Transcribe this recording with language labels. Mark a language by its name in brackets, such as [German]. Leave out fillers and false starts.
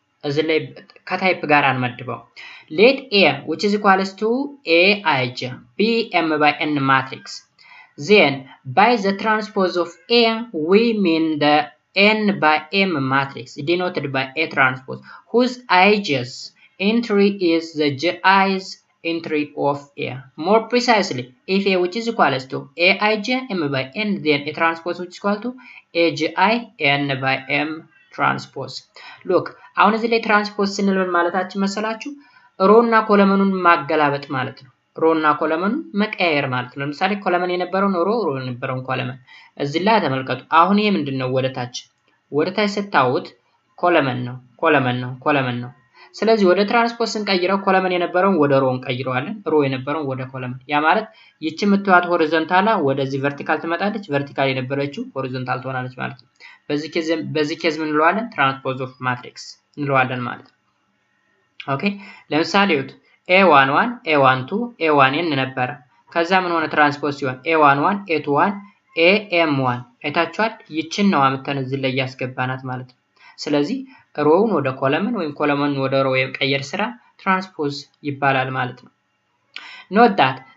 [Amharic] እዚህ ላይ ከታይፕ ጋር አንመድበው። [English] let A which is equals to Aij be M by N matrix, then by the transpose of A we mean the N by M matrix denoted by A transpose whose ij's entry is the ji's entry of A. More precisely, if A which is equals to Aij M by N, then A transpose which is equal to Aj N by M transpose. [Amharic] Look, አሁን እዚህ ላይ ትራንስፖዝ ስንል ምን ማለታችን መሰላችሁ? ሮ እና ኮለመኑን ማገላበጥ ማለት ነው። ሮ እና ኮለመኑን መቀያየር ማለት ነው። ለምሳሌ ኮለመን የነበረውን ሮ የነበረውን ኮለመን እዚህ ላይ ተመልከቱ። አሁን ይሄ ምንድነው? ወደታች ስታዩት ኮለመን ነው። ስለዚህ ወደ ትራንስፖዝ ስንቀይረው ኮለመን የነበረውን ወደ ሮ እንቀይረዋለን፣ ሮ የነበረውን ወደ ኮለመን። ያ ማለት ይቺ የምትዋት ሆሪዞንታላ ወደዚህ ቨርቲካል ትመጣለች፣ ቨርቲካል የነበረችው ሆሪዞንታል ትሆናለች ማለት ነው። በዚህ ኬዝ ምን እንለዋለን? ትራንስፖዝ ኦፍ ማትሪክስ እንለዋለን ማለት ነው። ኦኬ ለምሳሌ እዩት። A11 A12 A1n ነበረ። ከዛ ምን ሆነ? ትራንስፖዝ ሲሆን A11 A21 AM1 አይታችኋል። ይችን ነው አምጥተን እዚህ ላይ ያስገባናት ማለት ነው። ስለዚህ ሮውን ወደ ኮለመን ወይም ኮለመን ወደ ሮ የቀየር ስራ ትራንስፖዝ ይባላል ማለት ነው። [English] note that